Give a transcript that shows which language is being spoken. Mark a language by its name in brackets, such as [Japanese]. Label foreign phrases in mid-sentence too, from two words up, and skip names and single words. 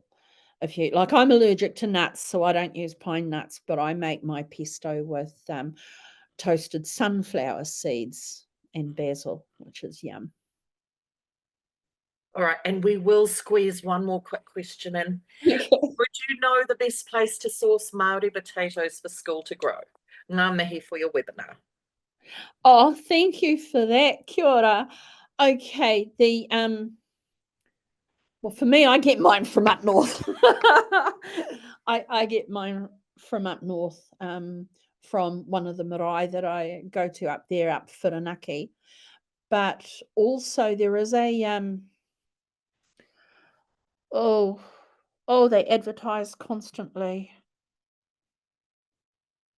[English] If you like, I'm allergic to nuts, so I don't use pine nuts, but I make my pesto with toasted sunflower seeds and basil, which is yum. All right, and we will squeeze one more quick question in. Okay. Would you know the best place to source Māori potatoes for school to grow? [Māori] Ngā mihi [English] for your webinar. Oh, thank you for that. [Māori] Kia ora. [English] Okay, well, for me, I get mine from up north. I get mine from up north, from one of the marae that I go to up there, up Whirinaki. But also there is a they advertise constantly.